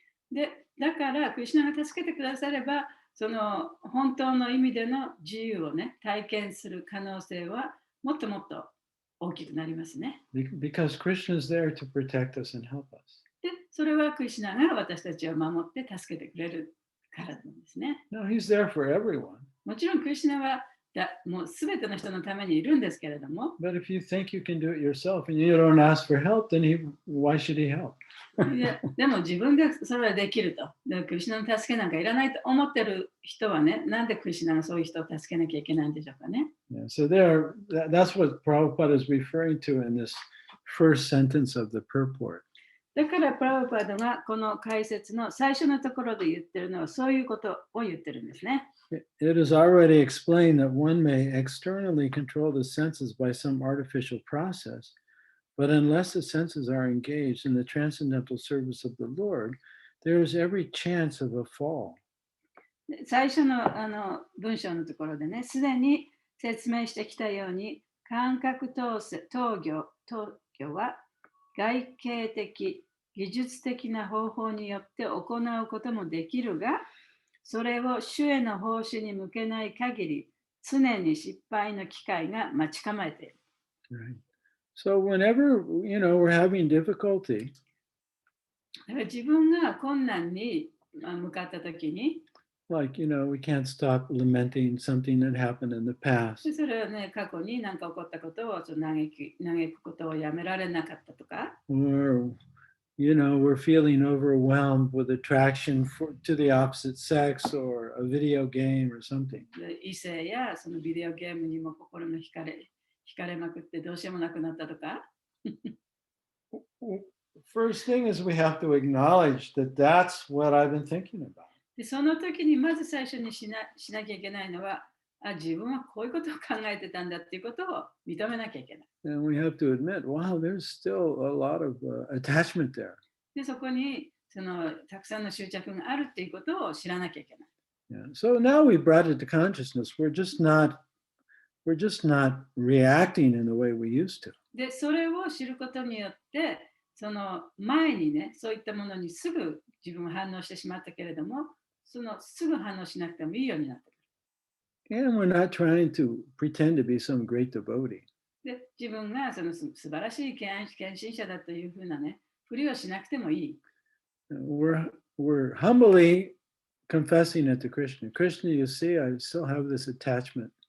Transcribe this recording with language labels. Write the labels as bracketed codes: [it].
[ja] で、だから、クリシュナが助けてくだされば、その本当の意味での自由をね、体験する可能性はもっともっと大きくなりますね。 [en] Because Krishna is there to protect us and help us. [ja] で、それはクリシュナが私たちを守って助けてくれるからなんですね。 [en] No, he's there for everyone. [ja] もちろんクリシュナはもうすべての人のためにいるんですけれども、 [en] But if you think you can do it yourself and you don't ask for help, then why should he help? [ja] でも自分がそれはできると。クリシュナの助けなんかいらないと思ってる人はね、なんでクリシュナがそういう人を助けなきゃいけないんでしょうかね。 [en] Yeah, so that's what Prabhupada is referring to in this first sentence of the purport. [ja] だからプラブパダがこの解説の最初のところで言ってるのはそういうことを言ってるんですね。 [en] It is already explained that one may externally control the senses by some artificial process, but unless the senses are engaged in the transcendental service of the Lord, there is every chance of a fall. [ja] 最初の文章のところでね、すでに説明してきたように、感覚投与は外形的、技術的な方法によって行うこともできるが、それを主への奉仕に向けない限り、常に失敗の機会が待ち構えている。 [en] Right. So whenever, we're having difficulty, [ja] だから自分が困難に向かったときに、 [en] like, we can't stop lamenting something that happened in the past. [ja] それはね、過去に何か起こったことを嘆くことをやめられなかったとか、 [en] Or, we're feeling overwhelmed with attraction to the opposite sex or a video game or something. [ja] 異性やそのビデオゲームにも心が惹かれまくってどうしようもなくなったとか。 [en] First thing is we have to acknowledge that that's what I've been thinking about. [ja] でその時にまず最初にしなきゃいけないのは、自分はこういうことを考えてたんだっていうことを認めなきゃいけない。 [en] And we have to admit, wow, there's still a lot of attachment there. [ja] でそこにたくさんの執着があるっていうことを知らなきゃいけない。 [en] Yeah. So now we brought it to consciousness. We're just not reacting in the way we used to. [ja] で、それを知ることによって、その前にね、そういったものにすぐ自分は反応してしまったけれども、そのすぐ反応しなくてもいいようになってくる。 [en] And we're not trying to pretend to be some great devotee. [ja] で、自分がその素晴らしい献身者だというふうなね、ふりをしなくてもいい。 [en] We're humbly confessing it to Krishna. Krishna, you see, I still have this attachment.